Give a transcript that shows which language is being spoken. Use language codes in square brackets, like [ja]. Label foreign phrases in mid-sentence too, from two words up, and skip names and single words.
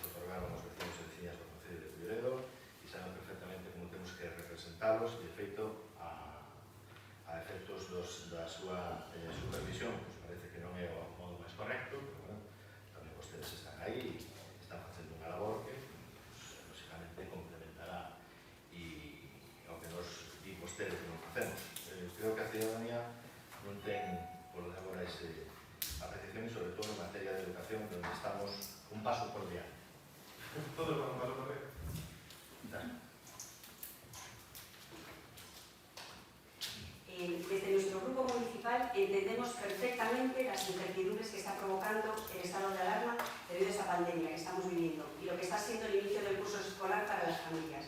[gl] otorgaron os vecinos e veciñas do Concello de Culleredo e saben perfectamente como temos que representalos e, de feito, a efectos da súa supervisión, pues parece que non é o modo máis correcto, pero bueno, tamén vostedes están aí e están facendo unha labor que, pues, lógicamente, complementará e o que nos di vostedes que non facemos. Creo que a ciudadanía non ten por agora ese apreciación e, sobre todo, en materia de educación, donde estamos un paso por diante. Todos van un paso por diante. [es] Desde nuestro grupo municipal entendemos perfectamente las incertidumbres que está provocando el estado de alarma debido a esa pandemia que estamos viviendo y lo que está siendo el inicio del curso escolar para las familias.